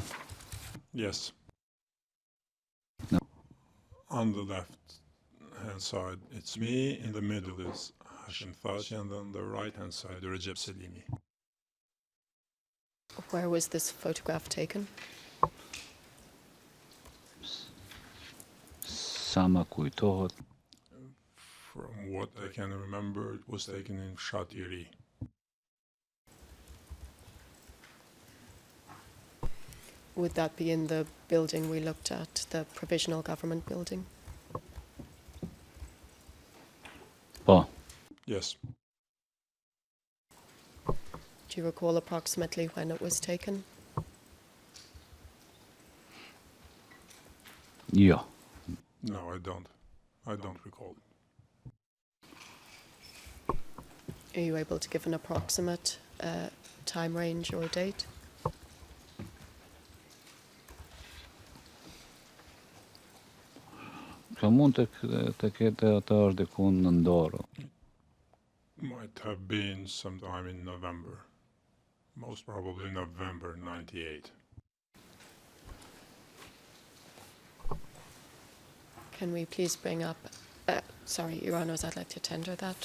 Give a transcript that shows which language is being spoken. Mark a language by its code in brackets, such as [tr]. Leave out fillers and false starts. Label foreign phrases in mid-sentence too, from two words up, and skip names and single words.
[en] Yes. No. On the left hand side, it's me. In the middle is Thaçi, and on the right hand side, Recep Selimi. Where was this photograph taken? [sq] sa më kujtohet, [en] From what I can remember, it was taken in Shatiri. Would that be in the building we looked at, the provisional government building? [sq] po, [en] Yes. Do you recall approximately when it was taken? [sq] jo. [en] No, I don't. I don't recall. Are you able to give an approximate time range or date? [sq] Kjo mund të ketë të është diku në Ndorë. [en] Might have been sometime in November. Most probably November 98. Can we please bring up, sorry, Your Honours, I'd like to tender that.